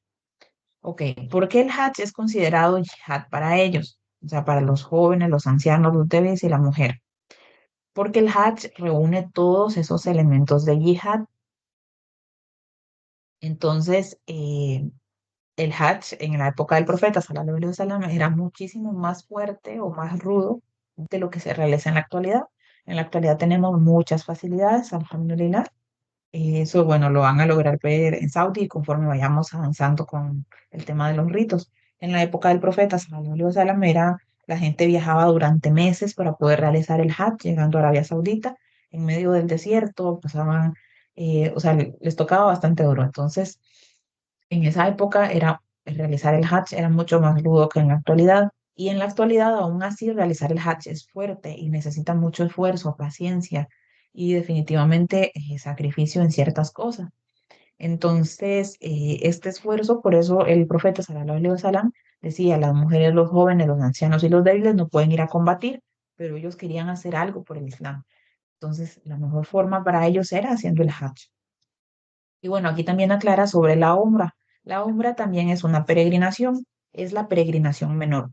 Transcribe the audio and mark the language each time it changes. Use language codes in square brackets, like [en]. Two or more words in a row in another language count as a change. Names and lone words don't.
[es] Ok, ¿por qué el Hajj es considerado yihad para ellos? O sea, para los jóvenes, los ancianos, los débiles y la mujer. Porque el Hajj reúne todos esos elementos de yihad. Entonces, el Hajj en la época del profeta, [ar] صلى الله عليه وسلم, [es] era muchísimo más fuerte o más rudo de lo que se realiza en la actualidad. En la actualidad tenemos muchas facilidades, alhamdulillah. Eso, bueno, lo van a lograr ver en Saudi conforme vayamos avanzando con el tema de los ritos. En la época del profeta, [ar] صلى الله عليه وسلم, [es] la gente viajaba durante meses para poder realizar el Hajj, llegando a Arabia Saudita, en medio del desierto, pasaban, o sea, les tocaba bastante duro. Entonces, en esa época realizar el Hajj era mucho más rudo que en la actualidad. Y en la actualidad, aún así, realizar el Hajj es fuerte y necesita mucho esfuerzo, paciencia y definitivamente sacrificio en ciertas cosas. Entonces, este esfuerzo, por eso el profeta [ar] صلى الله عليه وسلم [es] decía, las mujeres, los jóvenes, los ancianos y los débiles no pueden ir a combatir, pero ellos querían hacer algo por el Islam. Entonces, la mejor forma para ellos era haciendo el Hajj. Y bueno, aquí también aclara sobre la Umra. La Umra también es una peregrinación, es la peregrinación menor.